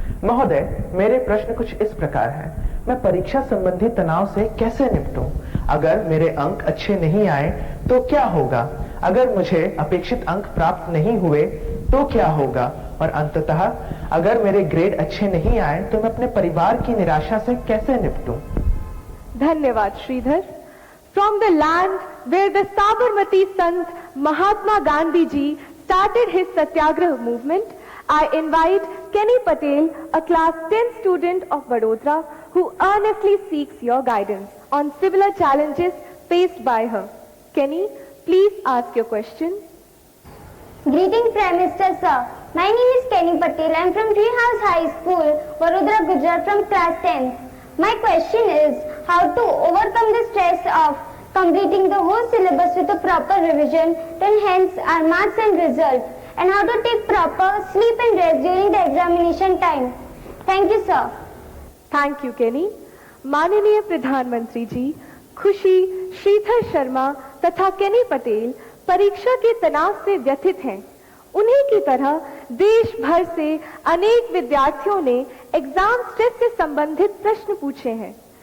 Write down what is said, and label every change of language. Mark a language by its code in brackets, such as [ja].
[hi] महोदय, मेरे प्रश्न कुछ इस प्रकार है। मैं परीक्षा संबंधी तनाव से कैसे निपटूं? अगर मेरे अंक अच्छे नहीं आए तो क्या होगा? अगर मुझे अपेक्षित अंक प्राप्त नहीं हुए तो क्या होगा? और अंततः अगर मेरे ग्रेड अच्छे नहीं आए तो मैं अपने परिवार की निराशा से कैसे निपटूं? धन्यवाद Shridhar. [en] From the land where the Sabarmati Sant Mahatma Gandhi ji started his Satyagraha movement, I invite Kenny Patel, a class 10 student of Vadodara, who earnestly seeks your guidance on similar challenges faced by her. Kenny, please ask your question. Greeting Prime Minister sir. My name is Kenny Patel. I am from Treehouse High School, Vadodara, Gujarat from class 10th. My question is how to overcome the stress of completing the whole syllabus with a proper revision to enhance our marks and results, and how to take proper sleep and rest during the examination time. Thank you sir. Thank you Kenny. [hi] माननीय प्रधानमंत्री जी, खुशी, श्रीधर शर्मा तथा केनी पटेल परीक्षा के तनाव से व्यथित हैं। उन्हीं की तरह देश भर से अनेक विद्यार्थियों ने एग्जाम स्ट्रेस से संबंधित प्रश्न पूछे हैं।